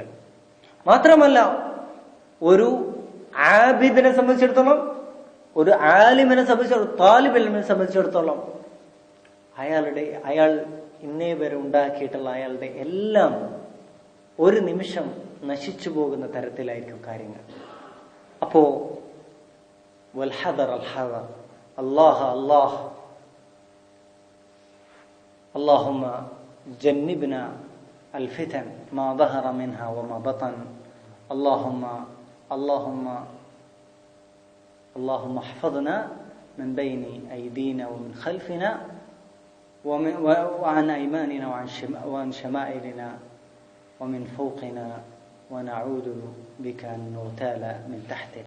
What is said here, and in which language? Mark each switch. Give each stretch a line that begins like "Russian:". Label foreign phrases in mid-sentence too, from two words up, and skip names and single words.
Malayalam: മാത്രമല്ല ഒരു ആബിദിനെ സംബന്ധിച്ചിടത്തോളം, ഒരു ആലിമിനെ സംബന്ധിച്ചിടത്തോളം, താലിബ് ഇൽമിനെ സംബന്ധിച്ചിടത്തോളം അയാൾ ഇന്നേ വരെ ഉണ്ടാക്കിയിട്ടുള്ള അയാളുടെ എല്ലാം ഒരു നിമിഷം നശിച്ചു പോകുന്ന തരത്തിലായിരിക്കും കാര്യങ്ങൾ.
Arabic: അപ്പോ والحذر الحذر، الله الله, اللهم جنبنا الفتن ما ظهر منها وما بطن. اللهم احفظنا من بين أيدينا ومن خلفنا وعن أيماننا وعن شمائلنا ومن فوقنا ونعوذ بك أن نغتال من تحتنا.